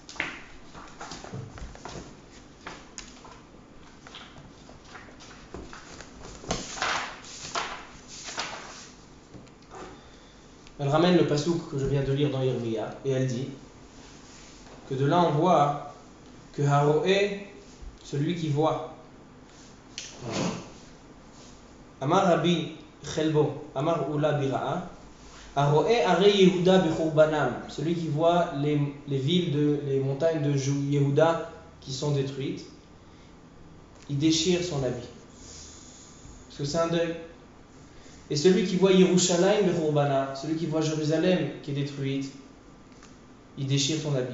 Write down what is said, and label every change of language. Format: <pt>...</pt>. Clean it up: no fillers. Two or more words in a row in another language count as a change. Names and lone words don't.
<fr>Elle ramène le pasouk que je viens de lire dans Yirmiya et elle dit que de là on voit que Haroé, celui qui voit,</fr> <he>אמר רבי חלבו אמר עולא ביראה הרואה ערי יהודה בחורבנן,</he> <fr>celui qui voit les villes, les montagnes de Yehuda qui sont détruites, il déchire son habit. Parce que c'est un deuil. Et celui qui voit</fr> <he>ירושלים בחורבנן,</he> <fr>celui qui voit Jérusalem qui est détruite, il déchire son habit.</fr>